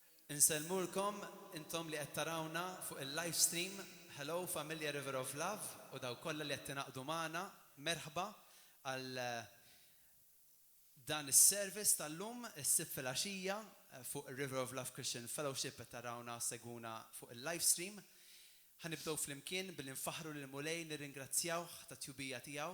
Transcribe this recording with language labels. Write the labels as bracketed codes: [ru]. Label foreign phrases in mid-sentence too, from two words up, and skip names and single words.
[mt] Insellmulkom intom li qed tarawna fuq il-live stream. Hello Familja River of Love u daw kollha li qed tinaqdu magħna. Merħba għal dan is-service tal-lum is-sibt filgħaxija fuq il-River of Love Christian Fellowship qed tarawna seguna fuq il-live stream. Ħanibdew flimkien billi nfaħru lil Mulej nirringrazzjawh tat-tjubija tiegħu.